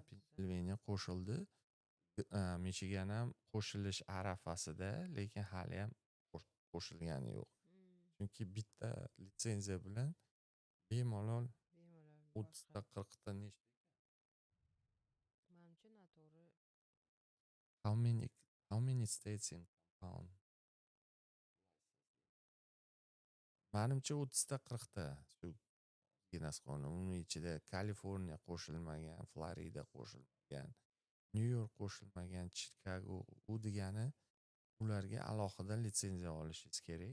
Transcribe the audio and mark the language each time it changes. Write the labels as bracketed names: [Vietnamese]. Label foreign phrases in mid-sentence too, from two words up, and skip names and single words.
[Uzbek] Pensilvaniya qo'shildi. Michigan ham qo'shilish arafasida, lekin hali ham qo'shilgani yo'q. Chunki bitta litsenziya bilan bemalol 30 ta 40 ta nechta. Manimcha noto'g'ri. [English] How many states in compound? [Uzbek] Manimcha 30 ta 40 ta shu Guinness qonuni. Uning ichida Kaliforniya qo'shilmagan, Florida qo'shilmagan, New York qo'shilmagan, Chicago. U degani ularga alohida litsenziya olishingiz kerak.